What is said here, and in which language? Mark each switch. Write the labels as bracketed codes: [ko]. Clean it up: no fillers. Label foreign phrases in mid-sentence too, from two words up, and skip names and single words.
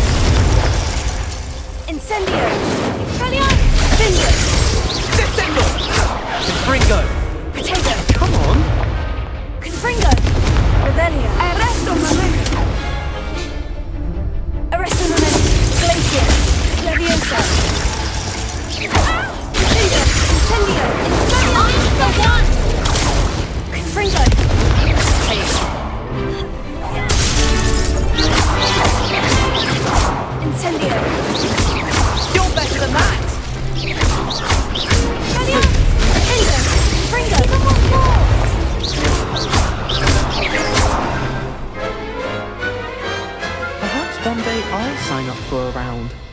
[en] Incendio. Vindio. December! Confringo! Potato. Come on! Confringo. Revelio. [la] Arresto momento. Arresto momento. [en] Glacier. Leviosa. Potato. Incendio. Confringo. Incendio. You're better than that! Perhaps one day I'll sign up for a round.